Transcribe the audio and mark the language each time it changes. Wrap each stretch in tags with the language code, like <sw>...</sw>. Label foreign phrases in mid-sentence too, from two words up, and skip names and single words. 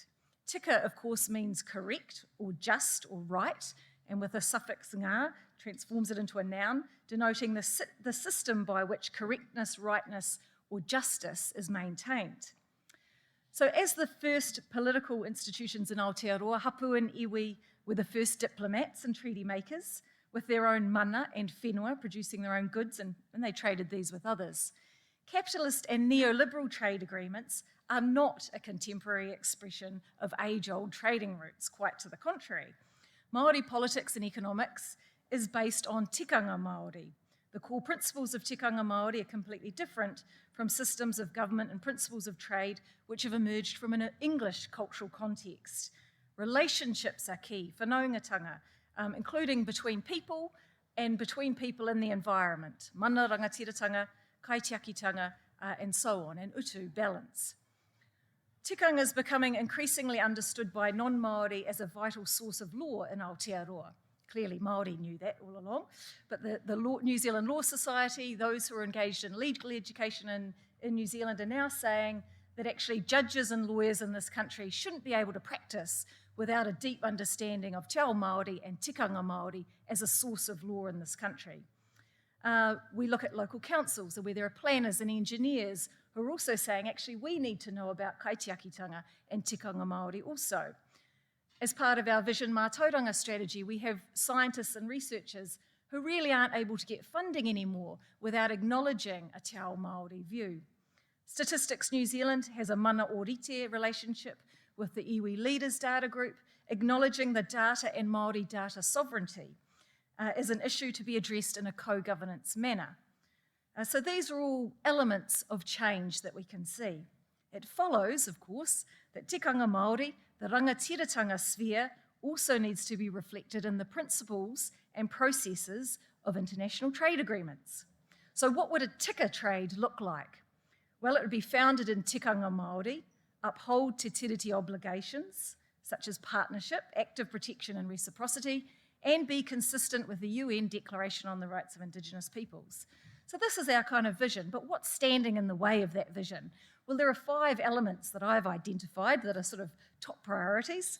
<en>Tika, of course, means correct or just or right, and with a suffix ngā, transforms it into a noun, denoting the system by which correctness, rightness, or justice is maintained. So as the first political institutions in Aotearoa, hapu and iwi were the first diplomats and treaty makers, with their own mana and whenua, producing their own goods, and they traded these with others. Capitalist and neoliberal trade agreements are not a contemporary expression of age-old trading routes, quite to the contrary. Māori politics and economics is based on</en> <mi>tikanga Māori.</mi> <en>The core principles of</en> <mi>tikanga Māori</mi> <en>are completely different from systems of government and principles of trade which have emerged from an English cultural context. Relationships are key, whanaungatanga, including between people and between people in the environment,</en> <mi>mana rangatiratanga, kaitiakitanga,</mi> <en>and so on, and utu, balance. Tikanga is becoming increasingly understood by non-Māori as a vital source of law in Aotearoa. Clearly, Māori knew that all along, but the New Zealand Law Society, those who are engaged in legal education in New Zealand, are now saying that actually judges and lawyers in this country shouldn't be able to practice without a deep understanding of</en> <mi>te ao Māori</mi> <en>and</en> <mi>tikanga Māori</mi> <en>as a source of law in this country. We look at local councils where there are planners and engineers who are also saying, actually, we need to know about kaitiakitanga and</en> <mi>tikanga Māori</mi> <en>also. As part of our Vision Mātauranga strategy, we have scientists and researchers who really aren't able to get funding anymore without acknowledging a</en> <mi>te ao Māori</mi> <en>view. Statistics New Zealand has a</en> <mi>mana orite</mi> <en>relationship with the iwi leaders data group, acknowledging the data and Māori data sovereignty is an issue to be addressed in a co-governance manner. So these are all elements of change that we can see. It follows, of course, that</en> <mi>tikanga Māori,</mi> <en>the rangatiratanga sphere, also needs to be reflected in the principles and processes of international trade agreements. So what would a tika trade look like? Well, it would be founded in</en> <mi>tikanga Māori,</mi> <en>uphold</en> <mi>te tiriti</mi> <en>obligations, such as partnership, active protection and reciprocity, and be consistent with the UN Declaration on the Rights of Indigenous Peoples. So this is our kind of vision, but what's standing in the way of that vision? Well, there are 5 elements that I've identified that are sort of top priorities.</en>